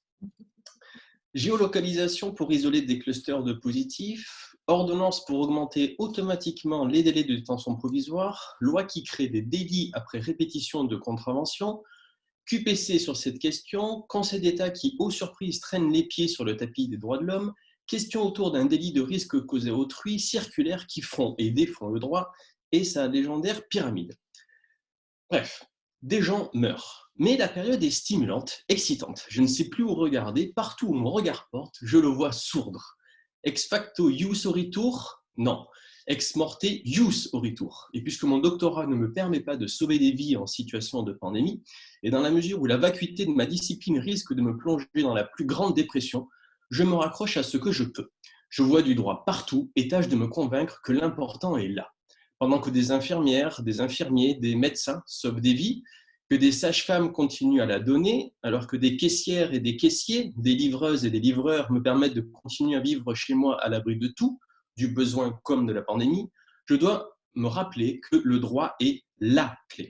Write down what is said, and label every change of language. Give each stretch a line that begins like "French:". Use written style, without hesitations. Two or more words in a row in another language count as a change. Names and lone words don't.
French: Géolocalisation pour isoler des clusters de positifs, ordonnance pour augmenter automatiquement les délais de détention provisoire, loi qui crée des délits après répétition de contraventions, QPC sur cette question, Conseil d'État qui, aux surprises, traîne les pieds sur le tapis des droits de l'homme, question autour d'un délit de risque causé à autrui, circulaire qui font et défont le droit et sa légendaire pyramide. Bref, des gens meurent. Mais la période est stimulante, excitante. Je ne sais plus où regarder. Partout où mon regard porte, je le vois sourdre.
Latin: Ex facto ius auritur ? Non. Ex morte ius auritur.
French: Et puisque mon doctorat ne me permet pas de sauver des vies en situation de pandémie, et dans la mesure où la vacuité de ma discipline risque de me plonger dans la plus grande dépression, je me raccroche à ce que je peux. Je vois du droit partout et tâche de me convaincre que l'important est là. Pendant que des infirmières, des infirmiers, des médecins sauvent des vies, que des sages-femmes continuent à la donner, alors que des caissières et des caissiers, des livreuses et des livreurs me permettent de continuer à vivre chez moi à l'abri de tout, du besoin comme de la pandémie, je dois me rappeler que le droit est la clé.